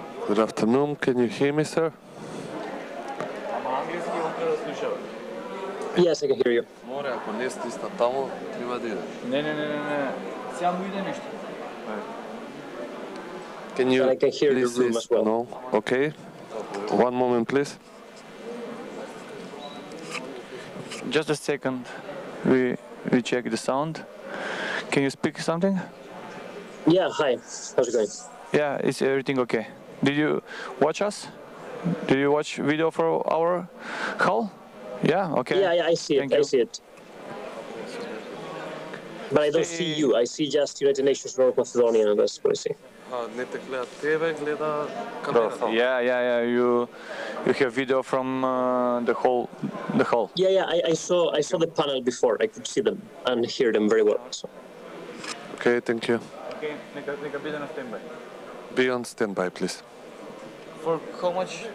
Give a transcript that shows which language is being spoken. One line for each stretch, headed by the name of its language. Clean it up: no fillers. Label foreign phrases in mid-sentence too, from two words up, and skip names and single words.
English: Good afternoon. Can you hear me, sir? Yes, I can hear you.
Macedonian: Море, ако не стисна тамо, нема да иде. Не. Сега му иде нещо.
English: Can you I can hear the please room as well. No? Okay. One moment, please. Just a second. We check the sound. Can you speak something? Yeah, hi. How's it going? Yeah, is everything okay? Did you watch us? Did you watch video for our hall? Yeah, okay. Yeah, I see it. Thank you. I see it. But I don't see you. I see just United Nations North Macedonia. That's what I see.
Macedonian: Не те гледа тебе, гледа камерата.
English: Yeah. You have video from the hall. Yeah. I saw the panel before. I could see them and hear them very well. So. Okay, thank you.
Macedonian: Okay, нека биде на standby.
English: Be on standby, please. For how much?